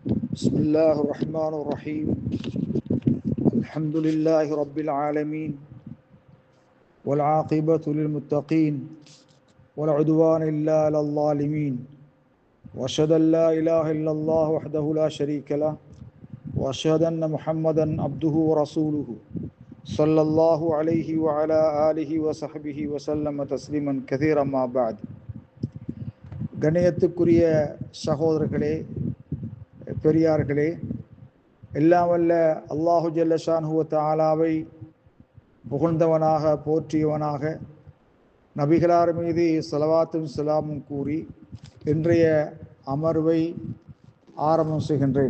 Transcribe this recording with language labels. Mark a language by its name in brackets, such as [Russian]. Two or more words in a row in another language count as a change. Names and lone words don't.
[Arabic] بسم الله الرحمن الرحيم الحمد لله رب العالمين والعاقبة للمتقين ولا عدوان إلا على الظالمين وأشهد أن لا إله إلا الله وحده لا شريك له وأشهد أن محمدا عبده ورسوله صلى الله عليه وعلى آله وصحبه وسلم تسليما كثيرا ما بعد. [Tamil] கண்ணியத்துக்குரிய சகோதரர்களே, பெரியார்களே, எல்லாம் வல்ல [Arabic] الله جل شأنه وتعالى [Tamil] புகழ்ந்தவனாக போற்றியவனாக நபிகளார் மீது ஸலவாத்தும் ஸலாமும் கூறி இன்றைய அமர்வை ஆரம்பம் செய்கின்றேன்.